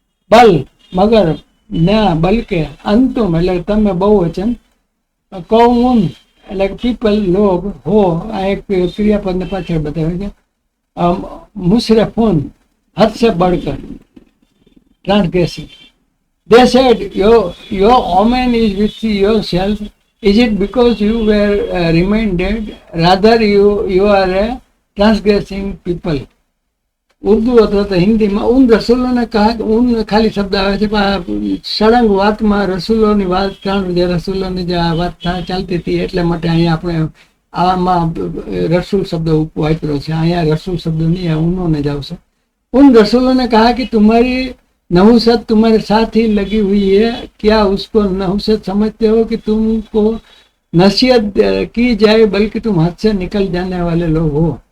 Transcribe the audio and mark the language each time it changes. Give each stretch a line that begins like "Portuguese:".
Gujarati: બલ મગર ના બલકે અંતુમ એટલે તમે બહુવચન કૌમ એટલે પીપલ લોગ હો આ એક ક્રિયાપદને પાછળ બતાવે છે મુશરફૂન હદ સે બળકર ટ્રાન્સગ્રેસિંગ
English: they said your omen is with yourself. Is it because you were reminded? Rather you are a transgressing people.
Gujarati: Urdu અથવા તો હિન્દીમાં ઉન રસૂલોને કહા ઉન ખાલી શબ્દ આવે છે પણ સળંગ વાતમાં રસૂલોની વાત જે રસૂલોની જે આ વાત ચાલતી હતી એટલે માટે અહીંયા આપણે આમાં રસૂલ શબ્દ વાપર્યો છે અહીંયા રસૂલ શબ્દ નહીં ઉનોને જ આવશે ઉન રસૂલોને કહા
Hindi: कि तुम्हारी नहुसत तुम्हारे साथ ही लगी हुई है क्या उसको नहुसत समझते हो कि तुमको नसीहत की जाए बल्कि तुम हद से निकल जाने वाले लोग हो